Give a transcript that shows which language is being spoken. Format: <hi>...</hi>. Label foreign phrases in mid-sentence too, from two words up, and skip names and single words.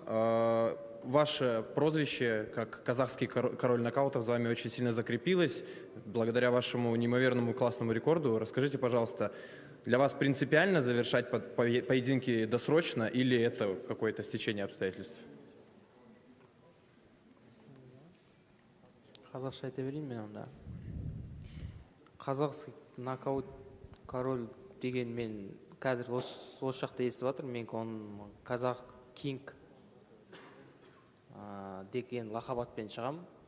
<ru>Ваше прозвище, как казахский король нокаутов, за вами очень сильно закрепилось, благодаря вашему неимоверному классному рекорду. Расскажите, пожалуйста, для вас принципиально завершать поединки досрочно или это какое-то стечение обстоятельств?</ru> <kk>Қазақша айта берейін мен онда.</kk> <ru>Қазақский нокаут король</ru> <kk>деген мен қазір осы жақта естіп жатырмын. Мен оның қазақ кинг деген лақап атпен шығамын.</kk>